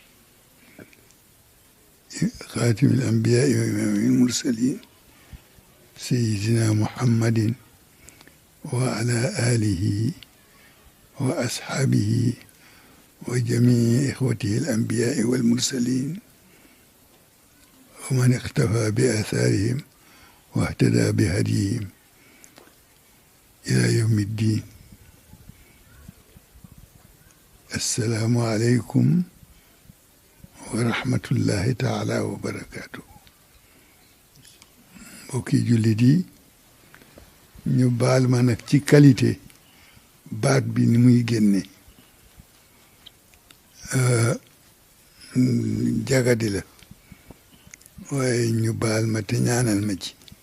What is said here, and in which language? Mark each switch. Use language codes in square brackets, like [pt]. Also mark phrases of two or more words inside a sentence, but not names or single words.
[ar] خاتم الأنبياء وإمام المرسلين سيدنا محمد وعلى آله وأصحابه وجميع إخوته الأنبياء والمرسلين ومن اقتفى بآثارهم واهتدى بهديهم إلى يوم الدين. السلام عليكم ورحمة الله تعالى وبركاته. [wo] mbokki jullit yi ñu baal ma nag ci qualité baat bi ni muy génne jagadi la, waaye ñu baal ma te ñaanal ma ci.